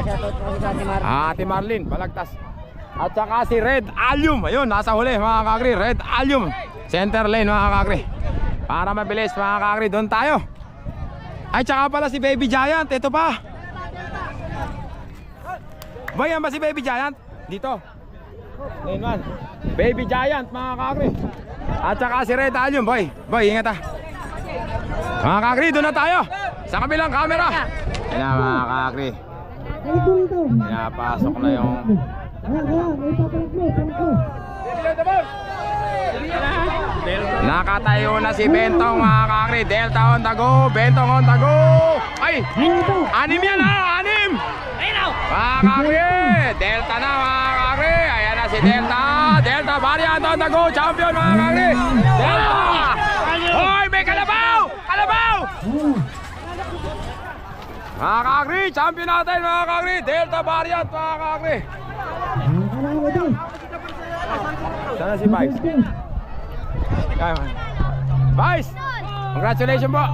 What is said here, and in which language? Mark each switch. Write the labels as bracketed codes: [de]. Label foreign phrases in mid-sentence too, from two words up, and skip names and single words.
[tl] Ate Marlene, balagtas. At saka si Red Allium. Ayun, nasa huli mga kakri. Red Allium. Center lane mga kakri. Para mabilis mga kakri, doon tayo. Ay, tsaka pala si Baby Giant. Ito pa. Boy, yan ba si Baby Giant? Dito. Lane 1. Baby Giant mga kakri. At saka si Red Allium. Boy, ingat ha. Mga kakri, doon na tayo. Sa kabilang camera. Yan na mga kakri. Pinapasok na yung nakatayo na si Bentong mga kakri. [en] Delta on the go. Bentong on the go. [tl] Ay! Anim yan ha! Anim! Mga kakri! Delta na mga kakri. Ayan na si Delta. [en] Delta variant on the go. [tl] Champion mga kakri. Delta! Hoy! May kalabaw! Kalabaw! Mga kakri! Champion natin mga kakri. [en] Delta variant [tl] mga kakri. Sana si Vice? Vice! Congratulations po!